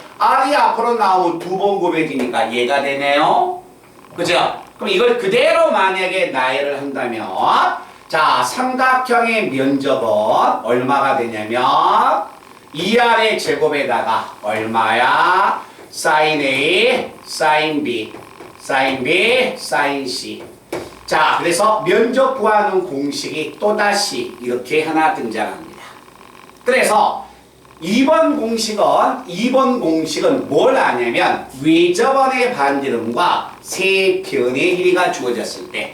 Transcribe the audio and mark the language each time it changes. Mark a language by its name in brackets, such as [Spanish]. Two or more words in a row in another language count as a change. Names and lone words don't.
[Korean] R이 앞으로 나오면 두 번 곱해지니까 얘가 되네요. 그죠? 그럼 이걸 그대로 만약에 나열을 한다면 자, 삼각형의 면적은 얼마가 되냐면 2R의 제곱에다가 얼마야? sin A, sin B, sin B, sin C. 자, 그래서 면적 구하는 공식이 또다시 이렇게 하나 등장합니다. 그래서 2번 공식은 뭘 아냐면 외접원의 반지름과 세 변의 길이가 주어졌을 때.